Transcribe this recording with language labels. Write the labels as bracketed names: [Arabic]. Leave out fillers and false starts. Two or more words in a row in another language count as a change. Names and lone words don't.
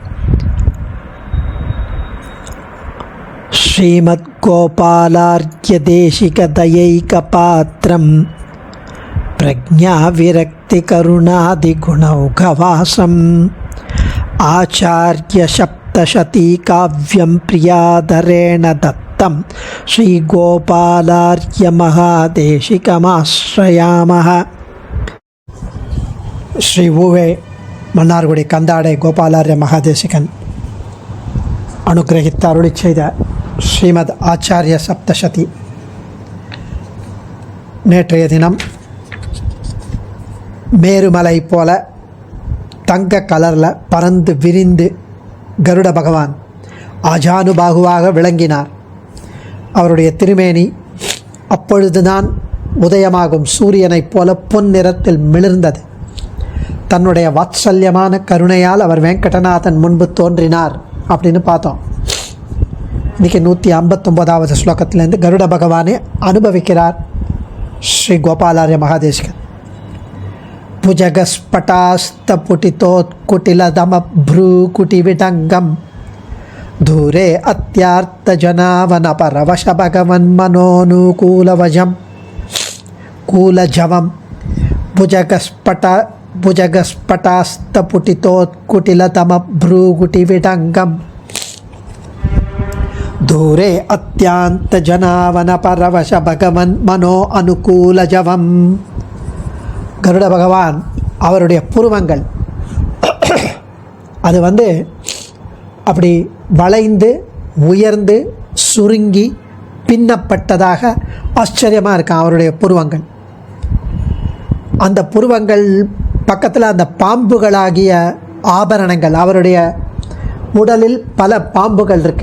[Sanskrit] श्रीमद्गोपालार्घ्यदेशिकदयैकपात्रं प्रज्ञाविरक्तिकरुणादिगुणौघवासम् आचार्यसप्तशतीकाव्यं प्रियादरेण दत्तं श्रीगोपालार्घ्यमहादेशिकमाश्रयामः। [Tamil] ஸ்ரீ உ.வே மன்னார்குடி கந்தாடை கோபாலார்ய மஹாதேசிகன் அனுக்ரஹித அருளிச் செய்த ஸ்ரீமத் ஆசார்ய சப்தசதி நேற்றைய தினம் மேருமலை போல தங்க கலரில் பறந்து விரிந்து கருட பகவான் ஆஜானுபாகுவாக விளங்கினார். அவருடைய திருமேனி அப்பொழுதுதான் உதயமாகும் சூரியனைப் போல பொன் நிறத்தில் மிளிர்ந்தது. தன்னுடைய வாத்சல்யமான கருணையால் அவர் வெங்கடநாதன் முன்பு தோன்றினார் அப்படின்னு பார்த்தோம். இன்றைக்கி 159வது ஸ்லோகத்திலேருந்து கருட பகவானை அனுபவிக்கிறார் ஸ்ரீ கோபாலார்ய மகாதேசிகன். [Sanskrit] भुजगस्फटास्तपुटितोत्कुटिलदमभ्रूकुटिविटङ्गं दूरे अत्यार्तजनावनपरवशभगवन्मनोनुकूलवजं कूलजवं भुजगस्फटास्तपुटितोत्कुटिलतमभ्रूकुटिविटङ्गं दूरे अत्यान्तजनावनपरवशभगवन्मनो अनुकूलजवं. [Tamil] கருட பகவான் அவருடைய புருவங்கள் அது அப்படி வளைந்து உயர்ந்து சுருங்கி பின்னப்பட்டதாக ஆச்சரியமாக இருக்கான் அவருடைய புருவங்கள். அந்த புருவங்கள் பக்கத்தில் அந்த பாம்புகளாகிய ஆபரணங்கள், அவருடைய உடலில் பல பாம்புகள் இருக்கு.